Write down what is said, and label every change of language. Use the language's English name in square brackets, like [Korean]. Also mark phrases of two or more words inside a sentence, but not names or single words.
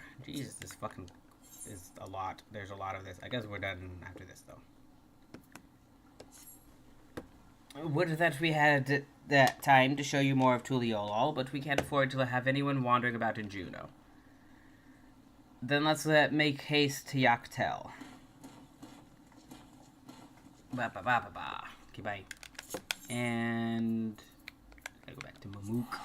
[English] Jesus, this fucking is a lot. There's a lot of this. I guess we're done after this, though. Would that we had that time to show you more of Tuliolol, but we can't afford to have anyone wandering about in Juneau. Then let's make haste to Yaktel. Ba-ba-ba-ba-ba. Okay, bye. And I go back to Mamook.